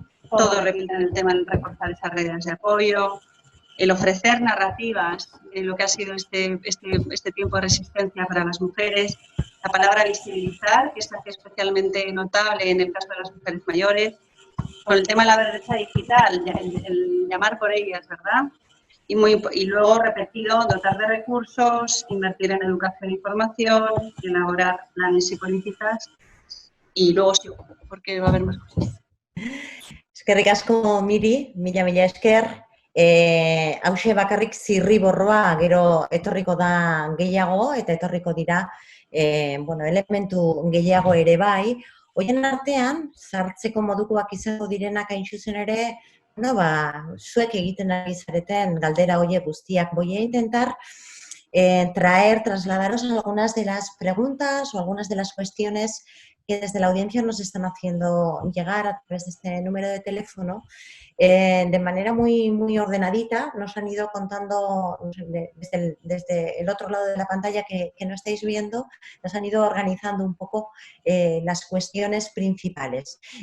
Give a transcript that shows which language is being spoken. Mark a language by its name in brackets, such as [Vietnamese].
[Spanish] Todos repiten el tema del reforzar esas redes de apoyo, el ofrecer narrativas de lo que ha sido este tiempo de resistencia para las mujeres, la palabra visibilizar, que es especialmente notable en el caso de las mujeres mayores, con el tema de la brecha digital, el llamar por ellas, ¿verdad? Y luego, repetido, dotar de recursos, invertir en educación y formación, elaborar planes y políticas, y luego sí, porque va a haber más cosas. [Basque] Eskerrik asko, mila esker. Hauxe bakarrik zirriborroa gero etorriko da gehiago eta etorriko dira elementu gehiago ere bai. Horien artean, sartzeko modukoak izango direnak hain zuzen ere, zuek egiten ari zareten galdera horiek guztiak. [Spanish] Voy a intentar trasladaros algunas de las preguntas o algunas de las cuestiones que desde la audiencia nos están haciendo llegar a través de este número de teléfono. De manera muy, muy ordenadita, nos han ido contando desde el otro lado de la pantalla que no estáis viendo, nos han ido organizando un poco las cuestiones principales.